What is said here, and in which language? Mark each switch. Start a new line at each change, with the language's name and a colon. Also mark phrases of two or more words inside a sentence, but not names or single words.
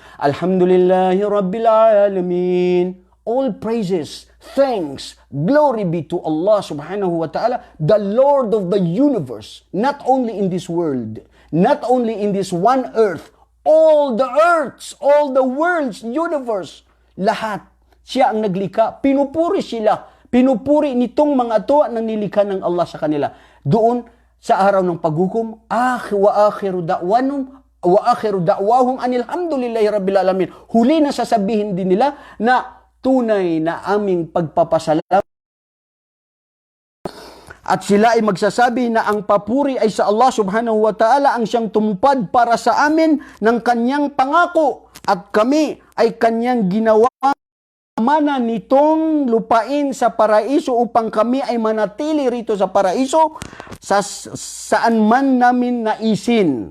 Arabic: الحمد لله رب العالمين.
English: All praises, thanks, glory be to Allah
Arabic: سبحانه وتعالى,
English: the Lord of the universe, not only in this world, not only in this one earth, all the earths, all the worlds, universe,
Filipino: lahat. Siya ang naglikha, pinupuri sila, pinupuri nitong mga to na nilikha ng Allah sa kanila. Doon, sa araw ng paghukom,
Arabic: وآخر دعواهم أن الحمد لله رب العالمين.
Filipino: Huli na sasabihin din nila na tunay na aming pagpapasalamat. At sila ay magsasabi na ang papuri ay sa Allah
Arabic: سبحانه وتعالى
Filipino: ang siyang tumupad para sa amin ng kanyang pangako. At kami ay kanyang ginawa mana nitong lupain sa paraiso upang kami ay manatili rito sa paraiso saan man namin naisin.